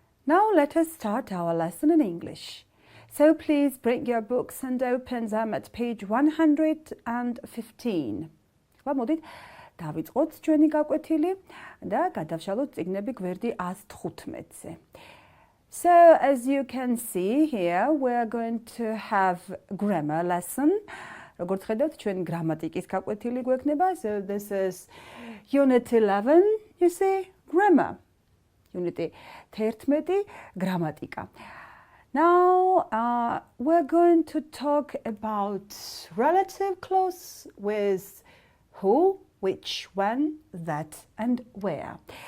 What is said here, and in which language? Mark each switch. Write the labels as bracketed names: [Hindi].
[English] Now let us start our lesson in English. So please bring your books and open them at page 115. [Georgian] მოდით დავიწყოთ ჩვენი გაკვეთილი და გადავშალოთ წიგნები გვერდი 115-ზე. [English] So as you can see here, we are going to have grammar lesson. [Georgian] როგორც ხედავთ, ჩვენი გრამატიკის გაკვეთილი გვექნება. [English] So this is unit 11, you see, grammar. Unit 11, გრამატიკა. Now we're going to talk about relative clause with who, which, when, that and where.